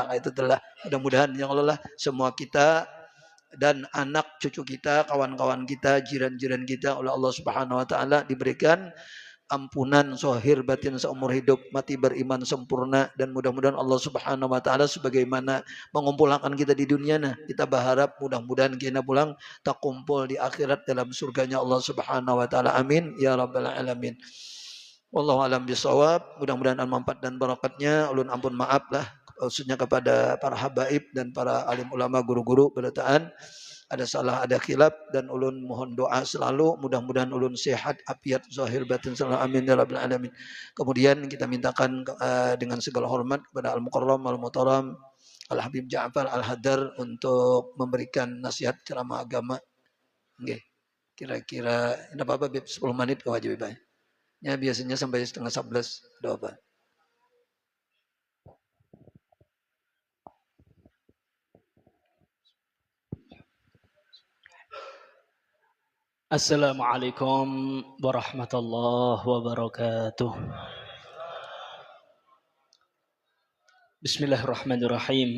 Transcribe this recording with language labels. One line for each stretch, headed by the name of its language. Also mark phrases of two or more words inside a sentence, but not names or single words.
Indonesian: Itu telah mudah-mudahan yang Allah lah semua kita dan anak cucu kita, kawan-kawan kita, jiran-jiran kita oleh Allah
Arabic: سبحانه وتعالى
Indonesian: diberikan ampunan zahir batin seumur hidup, mati beriman sempurna, dan mudah-mudahan Allah
Arabic: سبحانه وتعالى
Indonesian: sebagaimana mengumpulkan kita di dunia, nah kita berharap mudah-mudahan kita pulang tak kumpul di akhirat dalam surganya Allah
Arabic: سبحانه وتعالى. آمين يا رب العالمين والله أعلم بالصواب.
Indonesian: Mudah-mudahan manfaat dan barakatnya.
Banjar: Ulun ampun maaf lah
Indonesian: khususnya kepada para habaib dan para alim ulama guru-guru beletaan. Ada salah, ada khilaf, dan ulun mohon doa selalu mudah-mudahan ulun sehat, afiat zahir batin selalu.
Arabic: آمين يا رب العالمين.
Indonesian: Kemudian kita mintakan dengan segala hormat kepada
Arabic: المكرم المحترم
Indonesian: Al-Habib Ja'far Al-Haddar untuk memberikan nasihat ceramah agama. Okay. Kira-kira ini apa-apa 10 menit kewajiban. Ya biasanya sampai setengah 11 doa.
Arabic: السلام عليكم ورحمة الله وبركاته. بسم الله الرحمن الرحيم.